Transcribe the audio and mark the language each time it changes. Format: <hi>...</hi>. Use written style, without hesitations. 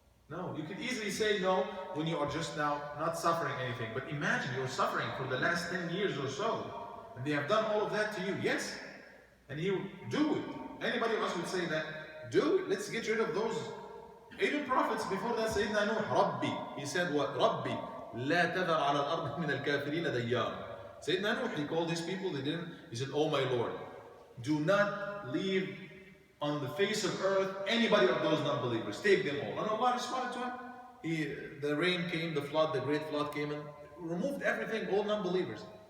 <en>No, you could easily say no when you are just now not suffering anything. But imagine you're suffering for the last 10 years or so. And they have done all of that to you. Yes. And you do it. Anybody else would say that? Do it. Let's get rid of those. Even prophets before that, Sayyidina Nuh, Rabbi. He said what? Rabbi.</en> <ar>لا تذر على الأرض من الكافرين ديار.</ar> <en>Sayyidina Nuh, he called these people, they didn't. He said, oh my Lord, do not leave on the face of earth anybody of those non-believers. Take them all. And Allah responded to him. The rain came, the flood, the great flood came and removed everything, all non-believers.</en>